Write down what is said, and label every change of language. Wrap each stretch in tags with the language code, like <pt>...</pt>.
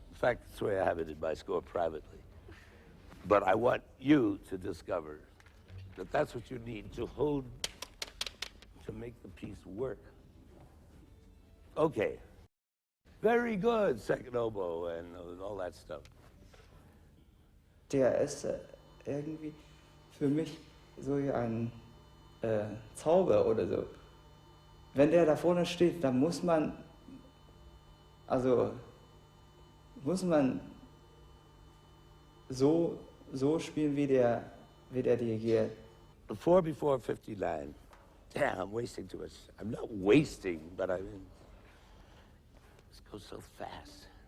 <en>In fact, that's the way I have it in my score privately. But I want you to discover that that's what you need to hold, to make the piece work. Okay. Very good, second oboe and all that stuff.</en> <de>Der ist irgendwie für mich so wie ein Zauber oder so. Wenn der da vorne steht, dann muss man so spielen, wie der dirigiert.</de> <en>4 before 59. Damn, I'm wasting too much. I'm not wasting, but I mean, this goes so fast.</en>